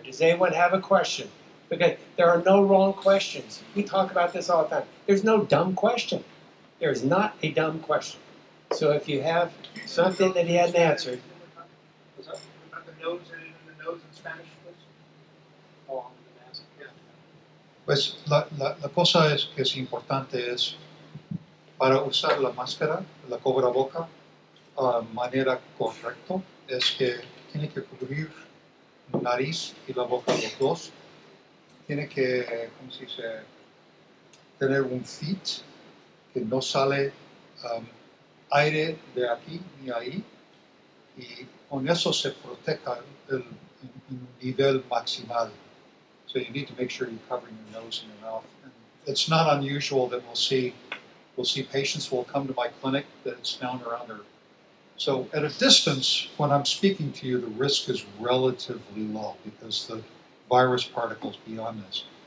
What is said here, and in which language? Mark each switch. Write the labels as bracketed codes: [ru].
[en] Does anyone have a question? Because there are no wrong questions. We talk about this all the time. There's no dumb question. There is not a dumb question. So if you have something that he hadn't answered, What's up? About the nose and the nose in Spanish, please. Oh, I'm gonna ask. Yeah. [es] Pues la cosa es que es importante es para usar la máscara, la cobraboca, manera correcta, es que tiene que cubrir nariz y la boca los dos. Tiene que, ¿cómo se dice? Tener un fit que no sale aire de aquí ni ahí y con eso se proteja el nivel maximal. [en] So you need to make sure you're covering your nose and your mouth. And it's not unusual that we'll see patients who will come to my clinic that it's down around their. So at a distance, when I'm speaking to you, the risk is relatively low because the virus particles beyond this.